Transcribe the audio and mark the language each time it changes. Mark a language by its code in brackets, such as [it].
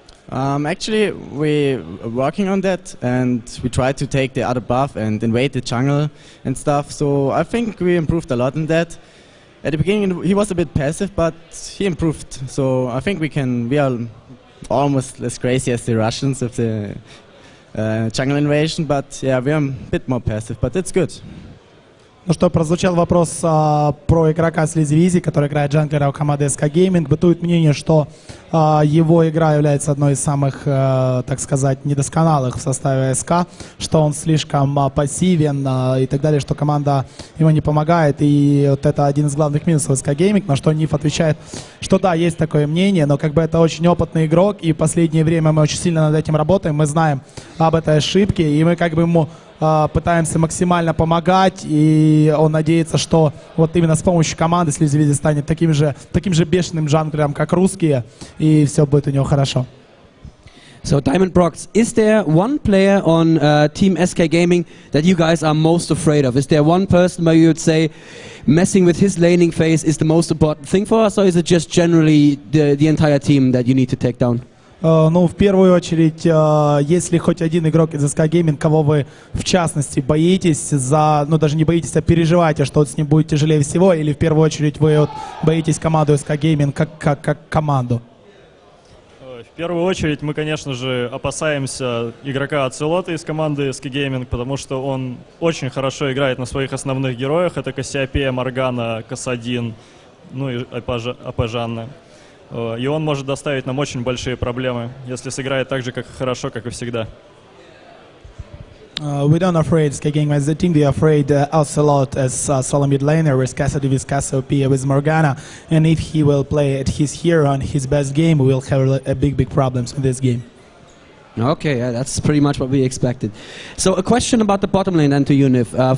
[en] Actually, we're working on that, and we try to take the other buff and invade the jungle and stuff, so I think we improved a lot in that. At the beginning he was a bit passive, but he improved, so I think we are almost as crazy as the Russians with the jungle invasion, but yeah, we are a bit more passive, but it's good. [ru] Ну что, прозвучал вопрос про игрока Sleazy Weezy, который играет джанглера у команды SK Gaming. Бытует мнение, что его игра является одной из самых, так сказать, недосконалых в составе СК, что он слишком пассивен и так далее, что команда ему не помогает. И вот это один из главных минусов SK Gaming, на что Ниф отвечает, что да, есть такое мнение, но как бы это очень опытный игрок, и в последнее время мы очень сильно над этим работаем, мы знаем об этой ошибке, и мы как бы ему пытаемся максимально помогать, и он надеется, что вот именно с помощью команды Sleazy Weezy станет таким же бешеным джанглером, как русские, и все будет у него хорошо. [en] So Diamond Brox, is there one player on Team SK Gaming that you guys are most afraid of? Is there one person where you would say messing with his laning phase is the most important thing for us, or is it just generally the entire team that you need to take down? [ru] Ну, в первую очередь, если хоть один игрок из SK Gaming, кого вы в частности боитесь, ну даже не боитесь, а переживаете, что с ним будет тяжелее всего, или в первую очередь вы вот боитесь команду SK Gaming как команду? В первую очередь мы, конечно же, опасаемся игрока Ацелота из команды SK Gaming, потому что он очень хорошо играет на своих основных героях. Это Кассиопея, Моргана, Касадин, ну и АП Жанна. И он может доставить нам очень большие проблемы, если сыграет так же, как хорошо, как и всегда. [en] We don't afraid SK Gaming as a team. We are afraid Ocelot as solo mid laner with Cassidy, with Cassiopeia, with Morgana. And if he will play at his hero on his best game, we will have a big problems in this game. Okay, that's pretty much what we expected. So a question about the bottom lane then to you, Nif.